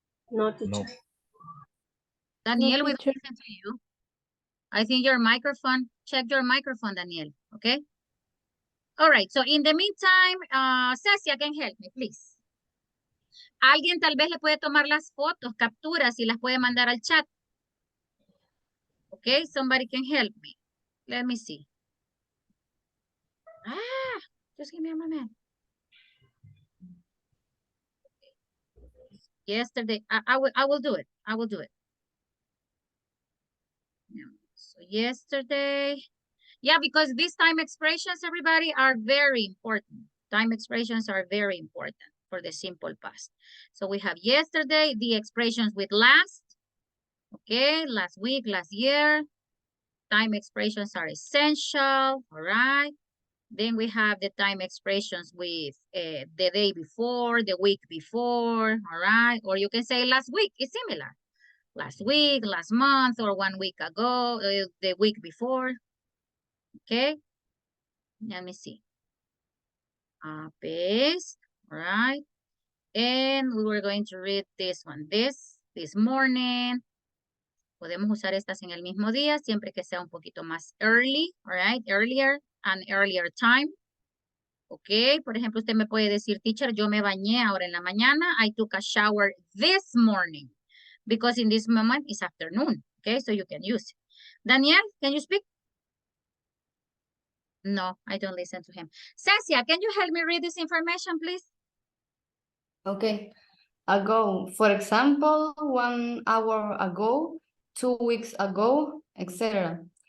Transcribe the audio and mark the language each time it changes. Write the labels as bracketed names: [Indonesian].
[English] No, teacher. No. Daniel, No, we don't teacher. listen to you. I think your microphone, check your microphone, Daniel, okay? All right, so in the meantime, Cecia can help me, please. [Spanish] Alguien tal vez le puede tomar las fotos, capturas y las puede mandar al chat. [English] Okay, somebody can help me. Let me see. Just give me a moment. Yesterday, I will do it. I will do it. Yeah. So yesterday, yeah, because these time expressions, everybody, are very important. Time expressions are very important for the simple past. So we have yesterday, the expressions with last, okay, last week, last year. Time expressions are essential, all right. Then we have the time expressions with the day before, the week before, all right? Or you can say last week, it's similar. Last week, last month, or 1 week ago, the week before, okay? Let me see. Paste, all right? And we were going to read this one, this morning. [Spanish] Podemos usar estas en el mismo día, siempre que sea un poquito más [English] early, all right? Earlier, an earlier time. [Spanish] Ok, por ejemplo, usted me puede decir, teacher, yo me bañé ahora en la mañana. [English] I took a shower this morning. Because in this moment, it's afternoon. Okay, so you can use it. Daniel, can you speak? No, I don't listen to him. Cecia, can you help me read this information, please? Okay. Ago, for example, 1 hour ago, 2 weeks ago, etc.